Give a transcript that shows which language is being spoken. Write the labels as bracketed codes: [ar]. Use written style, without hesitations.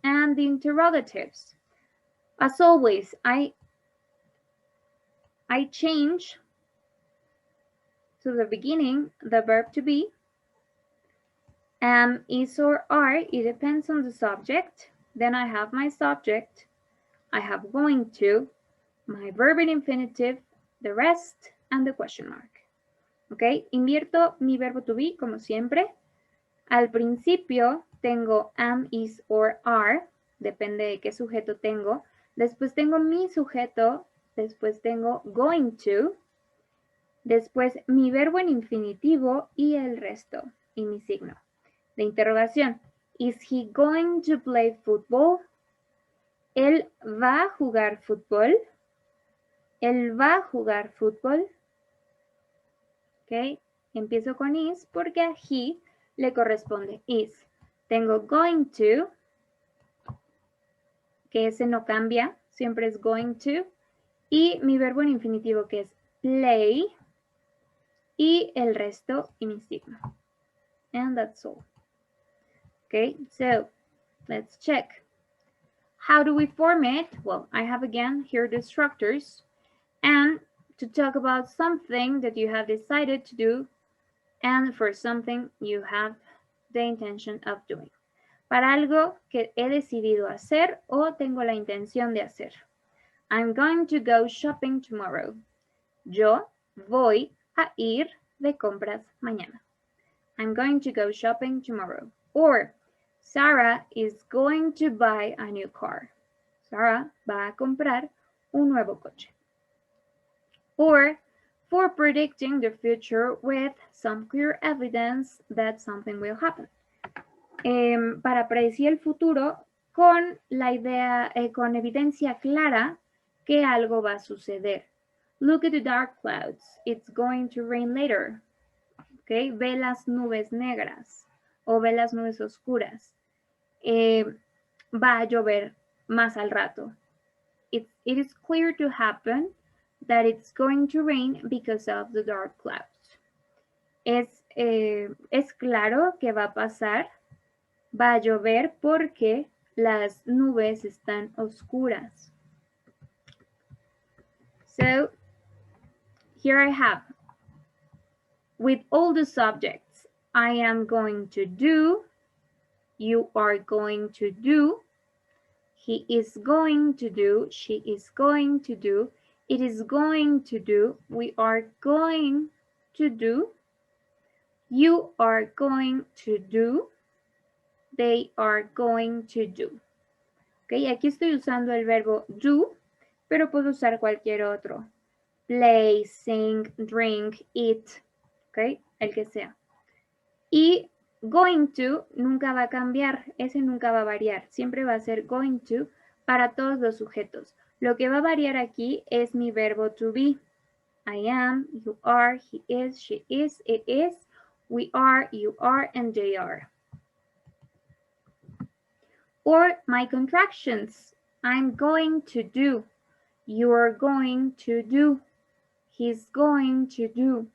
[en] And the interrogatives. As always, I change to the beginning the verb to be. Am, is, or are, it depends on the subject. Then I have my subject. I have going to, my verb in infinitive, the rest, and the question mark. [es] Ok, invierto mi verbo to be como siempre. Al principio tengo [en] am, is, or are, [es] depende de qué sujeto tengo. Después tengo mi sujeto, después tengo going to, después mi verbo en infinitivo y el resto, y mi signo de interrogación. [en] Is he going to play football? [es] ¿Él va a jugar fútbol? ¿Él va a jugar fútbol? Ok, empiezo con is porque a he le corresponde is. Tengo going to, que ese no cambia, siempre es going to. Y mi verbo en infinitivo que es play. Y el resto y mi signo. [en] And that's all. Okay, so let's check. How do we form it? Well, I have again here the structures. And to talk about something that you have decided to do and for something you have the intention of doing. [es] Para algo que he decidido hacer o tengo la intención de hacer. [en] I'm going to go shopping tomorrow. [es] Yo voy a ir de compras mañana. [en] I'm going to go shopping tomorrow. Or Sarah is going to buy a new car. [es] Sarah va a comprar un nuevo coche. [en] Or for predicting the future with some clear evidence that something will happen. [es] Para predecir el futuro con la idea, con evidencia clara que algo va a suceder. [en] Look at the dark clouds. It's going to rain later. [es] Okay, ve las nubes negras o ve las nubes oscuras. Va a llover más al rato. [en] It is clear to happen that it's going to rain because of the dark clouds. [es] Es claro que va a pasar Va a llover porque las nubes están oscuras. [en] So, here I have, with all the subjects, I am going to do, you are going to do, he is going to do, she is going to do, it is going to do, we are going to do, you are going to do, they are going to do. [es] ¿Ok? Aquí estoy usando el verbo do, pero puedo usar cualquier otro. Play, sing, drink, eat, ¿ok? El que sea. Y going to nunca va a cambiar, ese nunca va a variar, siempre va a ser going to para todos los sujetos. Lo que va a variar aquí es mi verbo to be. [en] I am, you are, he is, she is, it is, we are, you are, and they are. Or my contractions. I'm going to do. You're going to do. He's going to do.